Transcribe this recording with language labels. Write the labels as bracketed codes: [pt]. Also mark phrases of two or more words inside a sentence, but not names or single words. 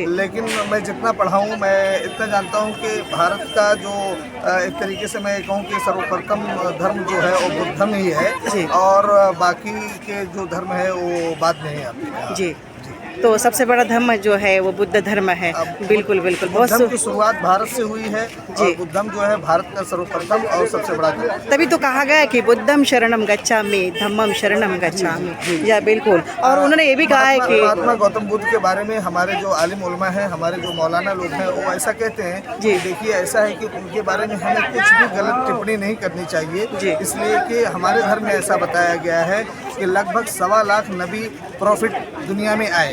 [hi] हूँ, लेकिन मैं जितना पढ़ा हूँ मैं इतना जानता हूँ कि भारत का जो एक तरीके से मैं कहूँ कि सर्वप्रथम धर्म जो है वो बुद्ध धर्म ही जी। है और बाकी के जो धर्म है वो बाद में ही आते हैं। जी। तो सबसे बड़ा धर्म जो है वो बुद्ध धर्म है। बिल्कुल बिल्कुल, बहुत धर्म की शुरुआत भारत से हुई है जी। और बुद्ध धर्म जो है भारत का सर्वप्रथम और सबसे बड़ा धर्म है। तभी तो कहा गया है कि [pi] बुद्धम शरणम गच्छामि, धम्मम शरणम गच्छामि। [hi] या बिल्कुल, और उन्होंने ये भी कहा है कि महात्मा गौतम बुद्ध के बारे में हमारे जो आलिम उलमा हैं, हमारे जो मौलाना लोग हैं, वो ऐसा कहते हैं जी। कि देखिए ऐसा है कि उनके बारे में हमें कुछ भी गलत टिप्पणी नहीं करनी जी। चाहिए, इसलिए कि हमारे धर्म में ऐसा बताया गया है कि लगभग 1.25 लाख नबी प्रॉफिट दुनिया में आए।